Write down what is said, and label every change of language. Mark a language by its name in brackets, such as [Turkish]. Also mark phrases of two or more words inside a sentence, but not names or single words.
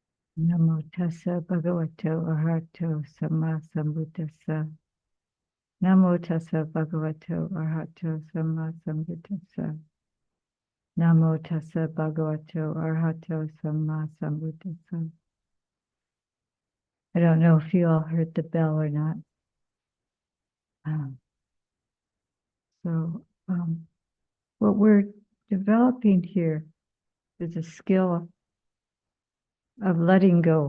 [Pali] Namo tassa bhagavato arahato samma sambuddhassa. Namo tassa bhagavato arahato samma sambuddhassa. Namo tassa bhagavato arahato samma sambuddhassa. [English] I don't know if you all heard the bell or not. Um, so what we're developing here is a skill of letting go.